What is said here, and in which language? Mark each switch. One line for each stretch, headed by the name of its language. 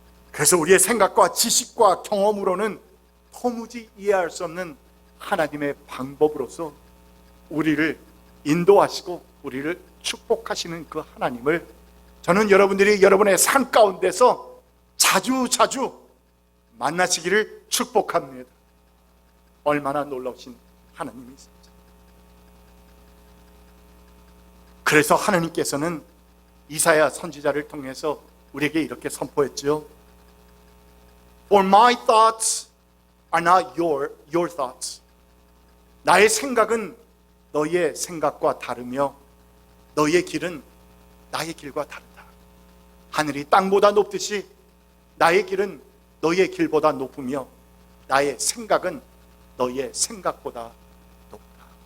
Korean: 그래서 우리의 생각과 지식과 경험으로는 도무지 이해할 수 없는 하나님의 방법으로서 우리를 인도하시고 우리를 축복하시는 그 하나님을 저는 여러분들이 여러분의 삶 가운데서 자주 만나시기를 축복합니다. 얼마나 놀라우신 하나님이십니까? 그래서 하나님께서는 이사야 선지자를 통해서 우리에게 이렇게 선포했죠.
English: For my thoughts are not your thoughts.
Korean: 나의 생각은 너희의 생각과 다르며 너희의 길은 나의 길과 다르다. 하늘이 땅보다 높듯이 나의 길은 너희의 길보다 높으며 나의 생각은 너희의 생각보다 높다.